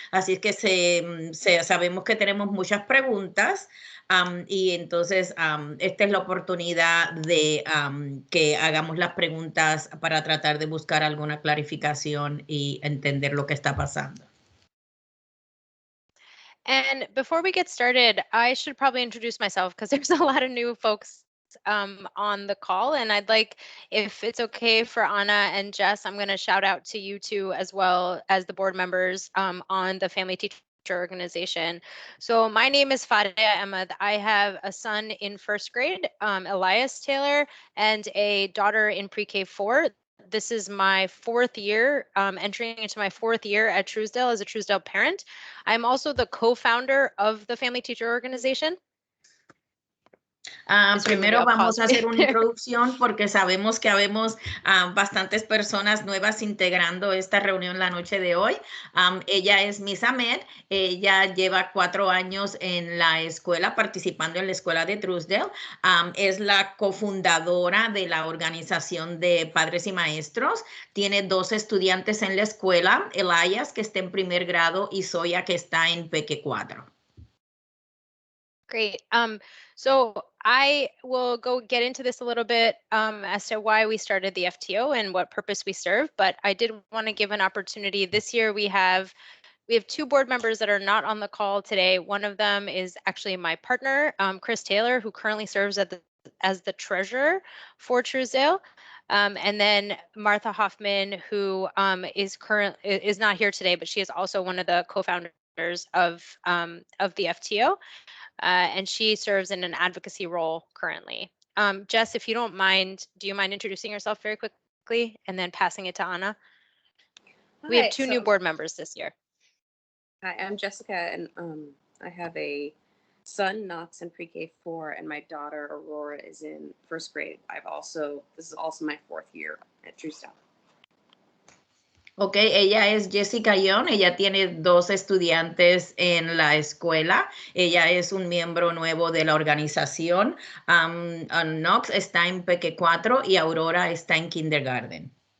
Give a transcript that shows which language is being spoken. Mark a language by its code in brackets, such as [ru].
[es] Así es que sabemos que tenemos muchas preguntas. Y entonces esta es la oportunidad de que hagamos las preguntas para tratar de buscar alguna clarificación y entender lo que está pasando. [en] And before we get started, I should probably introduce myself because there's a lot of new folks on the call. And I'd like, if it's okay for Anna and Jess, I'm going to shout out to you two as well as the board members on the Family Teacher Organization. So my name is Fadia Ahmed. I have a son in first grade, Elias Taylor, and a daughter in pre-K 4. This is my fourth year, entering into my fourth year at Truesdale as a Truesdale parent. I'm also the co-founder of the Family Teacher Organization. [es] Primero vamos a hacer una introducción porque sabemos que habemos bastantes personas nuevas integrando esta reunión la noche de hoy. Ella es Miss Ahmed, ella lleva 4 años en la escuela, participando en la escuela de Truesdale. Es la cofundadora de la organización de padres y maestros. Tiene 2 estudiantes en la escuela, Elias, que está en primer grado, y Zoya, que está en PQ4. [en] Great. So I will go get into this a little bit as to why we started the FTO and what purpose we serve, but I did want to give an opportunity. This year we have 2 board members that are not on the call today. One of them is actually my partner, Chris Taylor, who currently serves as the treasurer for Truesdale. And then Martha Hoffman, who is not here today, but she is also one of the co-founders of the FTO. And she serves in an advocacy role currently. Jess, if you don't mind, do you mind introducing yourself very quickly and then passing it to Anna? We have 2 new board members this year. Hi, I'm Jessica, and I have a son, Knox, in pre-K 4, and my daughter, Aurora, is in first grade. This is also my 4th year at Truesdale. [es] Ok, ella es Jessica Young, ella tiene 2 estudiantes en la escuela, ella es un miembro nuevo de la organización. Knox está en PQ4 y Aurora está en kindergarten.